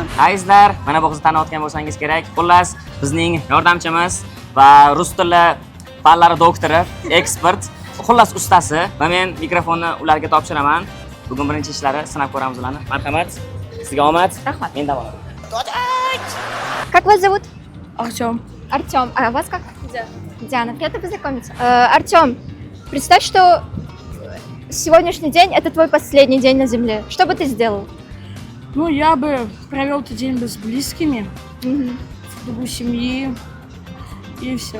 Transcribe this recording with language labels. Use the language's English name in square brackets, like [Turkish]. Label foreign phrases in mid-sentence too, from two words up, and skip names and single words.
[Uzbek] Azizlar, mana bu qizni taniyotgan bo'lsangiz kerak. Xullas, bizning yordamchimiz va rus tili fanlari doktori, ekspert, xullas ustasi va men mikrofonni ularga topshiraman. Bugun birinchi ishlari sinab ko'ramiz ularni. Marhamat. Sizga omad. Rahmat. Men dam olaman. [Russian] Как вас зовут? Артем. Артем. А вас как? Диана. Приятно познакомиться. Артем, представь, что сегодняшний день это твой последний день на Земле. Что бы ты сделал? Ну, я бы провел этот день с близкими, в кругу семьи, и все.